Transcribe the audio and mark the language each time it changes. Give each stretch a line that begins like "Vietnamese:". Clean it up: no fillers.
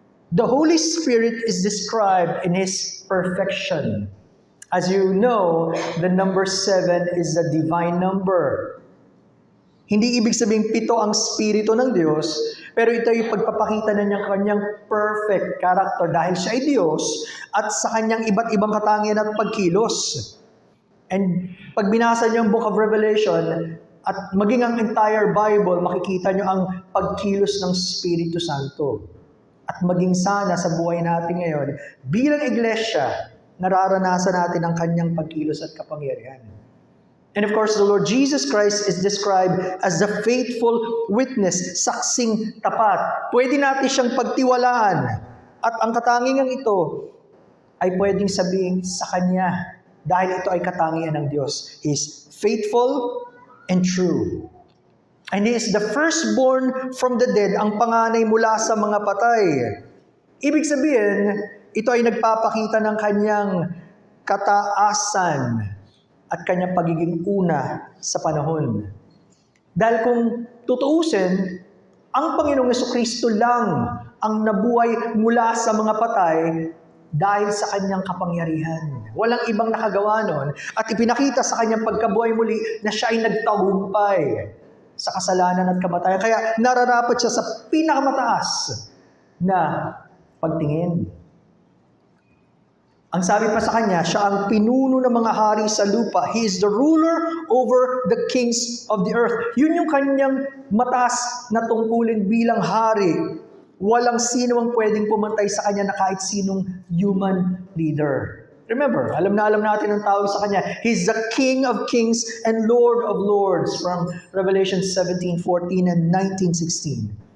English: The Holy Spirit is described in His perfection. As you know, the number 7 is a divine number.
Filipino: Hindi ibig sabihin 7 ang spirito ng Diyos, pero ito ay pagpapakita na niya kanyang perfect character dahil siya ay Diyos at sa kanyang iba't ibang katangian at pagkilos. And pag binasa niyo ang Book of Revelation at maging ang entire Bible, makikita niyo ang pagkilos ng Espiritu Santo. At maging sana sa buhay natin ngayon, bilang iglesia, nararanasan natin ang kanyang pagkilos at kapangyarihan.
English: And of course, the Lord Jesus Christ is described as the faithful witness,
Filipino: saksing tapat. Pwede natin siyang pagtiwalaan. At ang katangian ito ay pwedeng sabihin sa Kanya dahil ito ay katangian ng Diyos.
English: He is faithful and true. And He is the firstborn from the dead,
Filipino: ang panganay mula sa mga patay. Ibig sabihin, ito ay nagpapakita ng Kanyang kataasan at Kanyang pagiging una sa panahon. Dahil kung tutuusin, ang Panginoong Jesucristo lang ang nabuhay mula sa mga patay dahil sa Kanyang kapangyarihan. Walang ibang nakagawa nun at ipinakita sa Kanyang pagkabuhay muli na siya ay nagtagumpay sa kasalanan at kamatayan. Kaya nararapat siya sa pinakamataas na pagtingin. Ang sabi pa sa Kanya, siya ang pinuno ng mga hari sa lupa.
English: He is the ruler over the kings of the earth.
Filipino: Yun yung Kanyang mataas na tungkulin bilang hari. Walang sino ang pwedeng pumantay sa Kanya na kahit sinong human leader. Remember, alam natin ang tawag sa Kanya.
English: He's the King of kings and Lord of lords from Revelation 17:14 and 19:16.